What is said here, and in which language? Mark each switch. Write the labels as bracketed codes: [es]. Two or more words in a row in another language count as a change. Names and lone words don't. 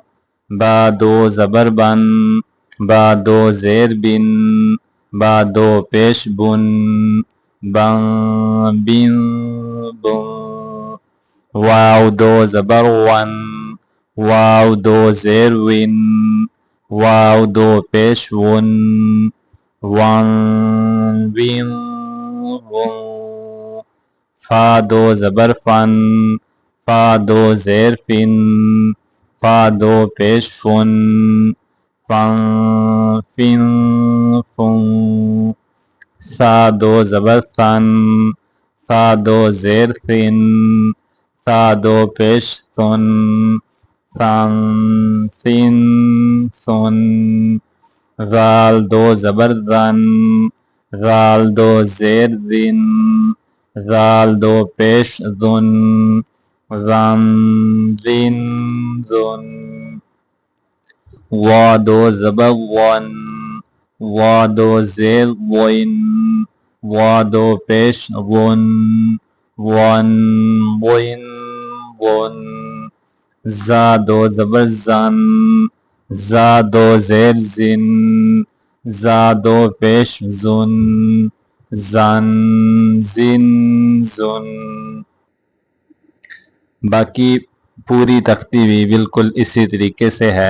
[hi] बा 2 ज़बर बन, बा 2 ज़ेर बिन, बा 2 पेश बुन, बन बिन बुन। वाव 2 ज़बर वन, वाव 2 ज़ेर विन, वाव 2 पेश वुन, वन विन वुन। फा 2 ज़बर फन, फा 2 ज़ेर फिन, फा 2 पेश फुन, फन फिन फुन। सा 2 ज़बर सन, सा 2 ज़ेर फिन, सा 2 पेश सुन, सन सिन सुन। ज़ाल 2 ज़बर ज़न, ज़ाल 2 ज़ेर ज़िन, ज़ाल 2 पेश ज़ुन, ज़न ज़िन ज़ुन। वा 2 ज़बर वन, वा 2 ज़ेर वइन, वा 2 पेश वुन, वन वइन वुन। ज़ा 2 ज़बर ज़न, ज़ा 2 ज़ेर ज़िन, ज़ा 2 पेश ज़ुन, ज़न ज़िन ज़ुन। बाकी पूरी तख्ती भी बिल्कुल इसी तरीके से है।